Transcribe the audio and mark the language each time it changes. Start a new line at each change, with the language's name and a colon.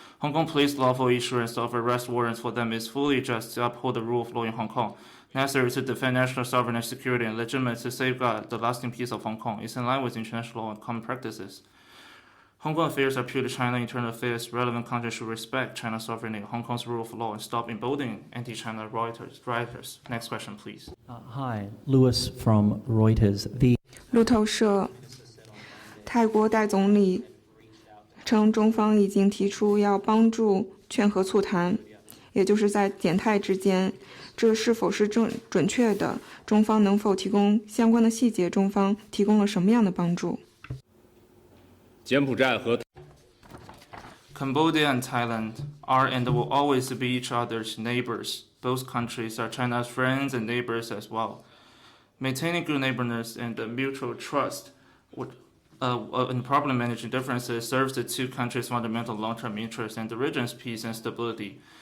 English: Hong Kong police lawful issuance of arrest warrants for them is fully just to uphold the rule of law in Hong Kong, necessary to defend national sovereignty, security, and legitimate to safeguard the lasting peace of Hong Kong. It's in line with international law and common practices. Hong Kong affairs are purely China internal affairs. Relevant countries should respect China's sovereignty, Hong Kong's rule of law, and stop emboldening anti-China rioters. Next question, please. Hi, Lewis from Reuters.
Chinese: 路透社，泰国代总理称，中方已经提出要帮助劝和促谈，也就是在柬泰之间，这是否是准确的？中方能否提供相关的细节？中方提供了什么样的帮助？柬埔寨和
English: Cambodia and Thailand are and will always be each other's neighbors. Both countries are China's friends and neighbors as well. Maintaining good neighborliness and mutual trust in problem managing differences serves the two countries' fundamental long-term interests and the region's peace and stability.